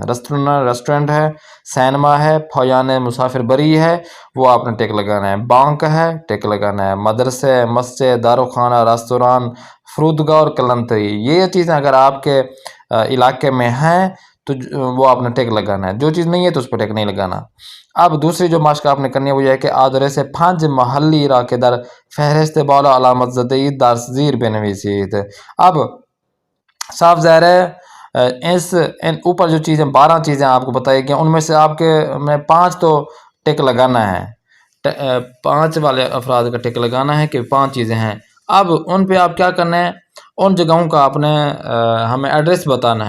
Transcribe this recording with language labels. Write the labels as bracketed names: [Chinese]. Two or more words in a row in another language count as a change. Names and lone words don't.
[Urdu] ریسٹورنٹ ہے، سینما ہے، پھویان مسافر بری ہے، وہ آپ نے ٹک لگانا ہے۔ بانک ہے، ٹک لگانا ہے۔ مدرسے، مسجد، دارخانہ، ریستوران، فرودگاہ اور کلنتری، یہ چیزیں اگر آپ کے علاقے میں ہیں تو وہ آپ نے ٹک لگانا ہے۔ جو چیز نہیں ہے تو اس پہ ٹک نہیں لگانا۔ اب دوسری جو مشق آپ نے کرنی ہے وہ یہ ہے کہ [Persian] آدرس 5 محلی علاقے در فہرست بالا علامت زدید در زیر بنویسید۔ [Urdu] اب صاف ظاہر ہے ان اوپر جو چیزیں 12 چیزیں آپ کو بتائی گئی، ان میں سے آپ کے میں 5 تو ٹک لگانا ہے، 5 والے افراد کا ٹک لگانا ہے کہ 5 چیزیں ہیں۔ اب ان پہ آپ کیا کرنا ہے، ان جگہوں کا آپ نے ہمیں ایڈریس بتانا ہے۔